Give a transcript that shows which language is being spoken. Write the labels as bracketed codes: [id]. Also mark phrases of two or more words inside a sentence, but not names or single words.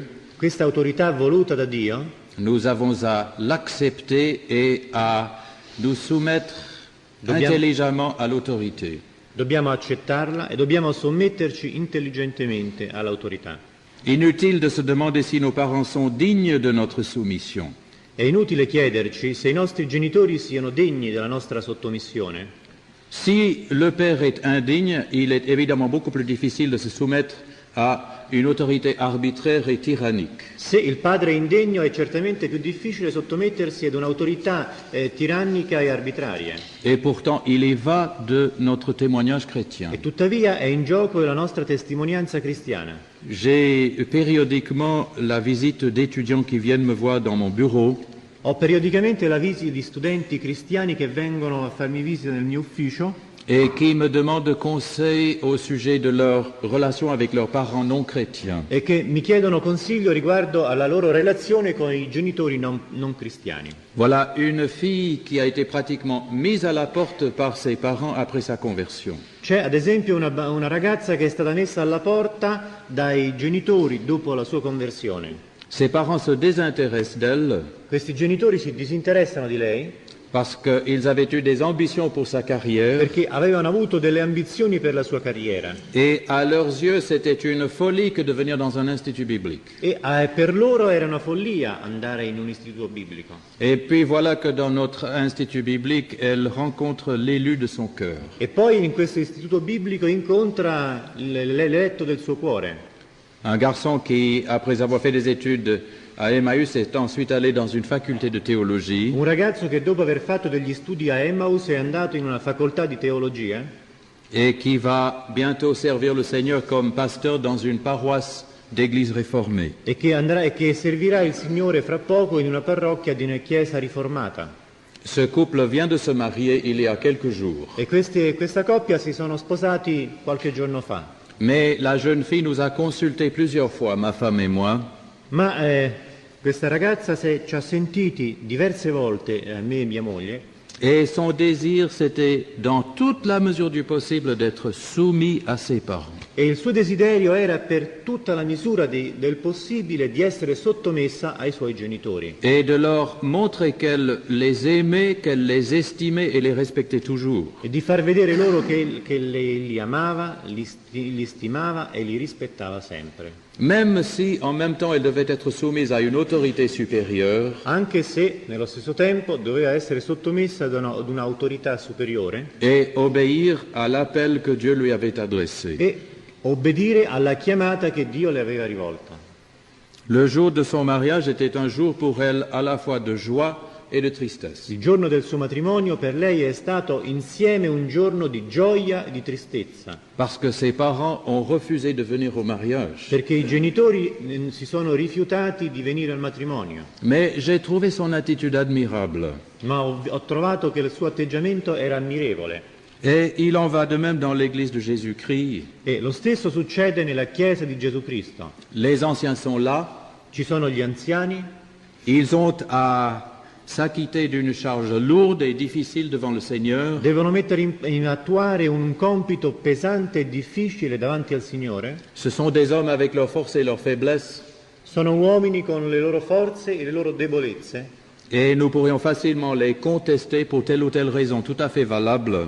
[it] Questa autorità voluta da Dio [fr] nous avons à l'accepter et à nous soumettre [it] Dobbiamo- [fr] intelligemment à l'autorité. [it] dobbiamo accettarla e dobbiamo sommetterci intelligentemente all'autorità. [fr] Inutile de se demander si nos parents sont dignes de notre soumission. [it] È inutile chiederci se i nostri genitori siano degni della nostra sottomissione. [fr] Si le père est indigne, il est évidemment beaucoup plus difficile de se soumettre à une autorité arbitraire et tyrannique. [it] Se il padre è indegno è certamente più difficile sottomettersi ad un'autorità tirannica e arbitraria. [fr] Et pourtant, il y va de notre témoignage chrétien. [it] E tuttavia è in gioco la nostra testimonianza cristiana. [fr] J'ai périodiquement la visite d'étudiants qui viennent me voir dans mon bureau [it] Ho periodicamente la visita di studenti cristiani che vengono a farmi visita nel mio ufficio [fr] et qui me demandent conseil au sujet de leur relation avec leurs parents non chrétiens. [it] e che mi chiedono consiglio riguardo alla loro relazione con i genitori non cristiani. [fr] Voilà une fille qui a été pratiquement mise à la porte par ses parents après sa conversion. [it] C'è ad esempio una ragazza che è stata messa alla porta dai genitori dopo la sua conversione. [fr] Ses parents se désintéressent d'elle [it] Questi genitori si disinteressano di lei [fr] parce qu'ils avaient eu des ambitions pour sa carrière [it] perché avevano avuto delle ambizioni per la sua carriera [fr] et à leurs yeux c'était une folie que de venir dans un institut biblique. [it] e per loro era una follia andare in un istituto biblico. [fr] Et puis voilà que dans notre institut biblique, elle rencontre l'élu de son cœur. [it] E poi in questo istituto biblico incontra l'eletto del suo cuore, [fr] Un garçon qui, après avoir fait des études à Emmaüs, est ensuite allé dans une faculté de théologie [it] un ragazzo che dopo aver fatto degli studi a Emmaus è andato in una facoltà di teologia [fr] et qui va bientôt servir le Seigneur comme pasteur dans une paroisse d'église réformée. [it] e che servirà il Signore fra poco in una parrocchia di una chiesa riformata. [fr] Ce couple vient de se marier il y a quelques jours. [it] E questa coppia si sono sposati qualche giorno fa. [fr] Mais la jeune fille nous a consultés plusieurs fois, ma femme et moi, [it] Ma questa ragazza ci ha sentiti diverse volte, me e mia moglie, [fr] et son désir, c'était, dans toute la mesure du possible, d'être soumis à ses parents. [it] e il suo desiderio era per tutta la misura del possibile di essere sottomessa ai suoi genitori [fr] Et de leur montrer qu'elle les aimait, qu'elle les estimait et les respectait toujours. [it] e di far vedere loro che li amava, li stimava e li rispettava sempre. [fr] Même si, en même temps, elle devait être soumise à une autorité supérieure, [it] Anche se nello stesso tempo doveva essere sottomessa ad un'autorità superiore [fr] et obéir à l'appel que Dieu lui avait adressé. [it] e obbedire alla chiamata che Dio le aveva rivolta. [fr] Le jour de son mariage était un jour pour elle à la fois de joie et de tristesse. [it] Il giorno del suo matrimonio per lei è stato insieme un giorno di gioia e di tristezza, [fr] Parce que ses parents ont refusé de venir au mariage. [it] perché i genitori si sono rifiutati di venire al matrimonio. [fr] Mais j'ai trouvé son attitude admirable. [it] Ma ho trovato che il suo atteggiamento era ammirevole. [fr] Et il en va de même dans l'église de Jésus-Christ. [it] E lo stesso succede nella Chiesa di Gesù Cristo. [fr] Les anciens sont là, [it] Ci sono gli anziani, [fr] ils ont à s'acquitter d'une charge lourde et difficile devant le Seigneur. [it] devono mettere in attuare un compito pesante e difficile davanti al Signore. [fr] Ce sont des hommes avec leurs forces et leurs faiblesses. [it] Sono uomini con le loro forze e le loro debolezze [fr] Et nous pourrions facilement les contester pour telle ou telle raison tout à fait valable.